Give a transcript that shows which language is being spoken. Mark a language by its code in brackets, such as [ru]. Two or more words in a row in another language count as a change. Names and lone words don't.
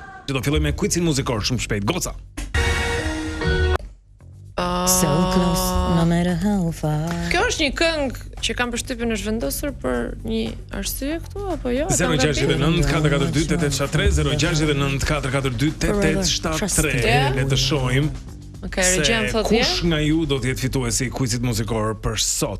[sq] Do filloj me quizin muzikor shumë shpejt. Goca. [en] So close, no matter how far. [sq] Kjo është një këngë që kam përshtypjen është vendosur për një arsye këtu apo jo? 069 442 8873 069 442 8873. Le të shohim. Okej, Regjen thotë kush nga ju do të jetë fituesi i quizit muzikor për sot.